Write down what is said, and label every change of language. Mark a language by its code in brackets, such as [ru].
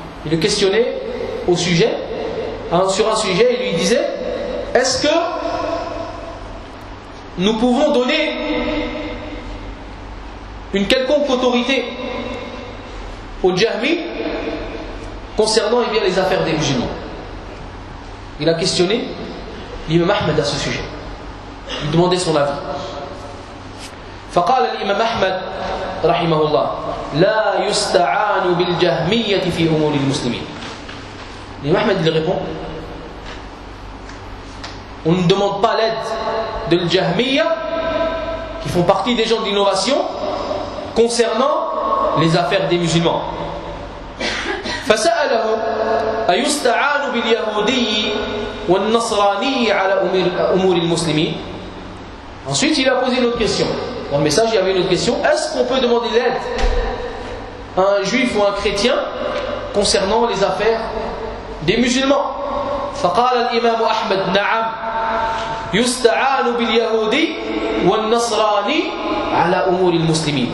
[fr] Il le questionnait au sujet, sur un sujet, il lui disait, est-ce que nous pouvons donner une quelconque autorité au Jahmi concernant eh bien, les affaires des musulmans? Il a questionné l'imam Ahmed à ce sujet. Il demandait son avis. [ar] فقال الإمام أحمد رحمه الله لا يستعان بالجهمية في أمور المسلمين. [fr] الإمام أحمد لي répond on ne demande pas l'aide de l'jahmiya qui font partie des gens d'innovation concernant les affaires des musulmans. [ar] فسأله أيستعان باليهودي والنصراني على أمور المسلمين. [fr] Ensuite il a posé une autre question. Dans le message, il y avait une autre question. Est-ce qu'on peut demander l'aide à un juif ou à un chrétien concernant les affaires des musulmans ? [ar] فَقَالَ الْإِمَامُ أَحْمَدْ نَعَمْ يُسْتَعَانُ بِالْيَهُودِي وَالنَّصْرَانِي عَلَى أُمُورِ الْمُسْلِمِينَ.